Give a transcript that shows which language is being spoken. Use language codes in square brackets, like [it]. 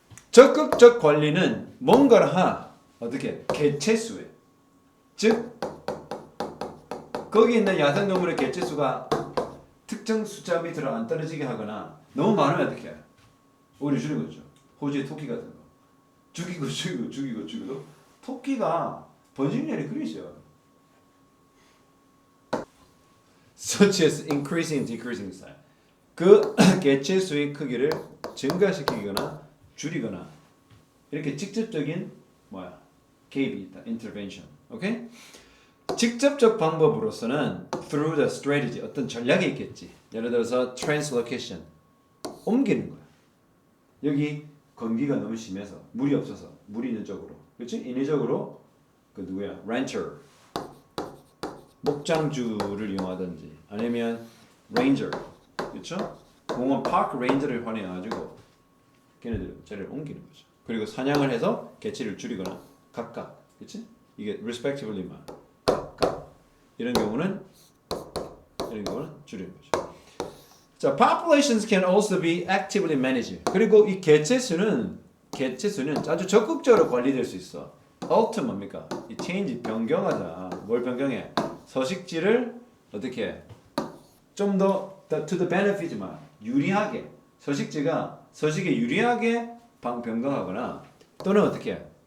[ko] 적극적 관리는 뭔가를 하나 어떻게 개체수에 즉 거기 있는 야생동물의 개체수가 특정 숫자 밑으로 안 떨어지게 하거나 너무 많으면 어떻게 해? 오히려 줄이는 거죠. 호주의 토끼 같은 거 죽이고 토끼가 번식률이 그리 있어요. [en] Such as increasing and decreasing size. [ko] 그 개체수의 크기를 증가시키거나 줄이거나 이렇게 직접적인 개입이 있다. intervention. 오케이? 직접적 방법으로서는 [en] through the strategy [ko] 어떤 전략이 있겠지. 예를 들어서 translocation 옮기는 거야. 여기 건기가 너무 심해서 물이 없어서 물이 있는 쪽으로, 그렇지? 인위적으로 그 누구야? rancher 목장주를 이용하든지 아니면 레인저, 그렇죠? 공원 파크 레인저를 활용해가지고 걔네들 자리를 옮기는 거죠. 그리고 사냥을 해서 개체를 줄이거나 각각, 그렇지? 이게 respectively만 각각 이런 경우는 줄이는 거죠. [en] 자, populations can also be actively managed. [ko] 그리고 이 개체수는 아주 적극적으로 관리될 수 있어. alter 뭡니까? 이 change 변경하자. 뭘 변경해? 서식지를 어떻게 해? 좀 더 [en] to the benefit [ko] 만 유리하게 서식에 유리하게 변경하거나 또는 어떻게 해?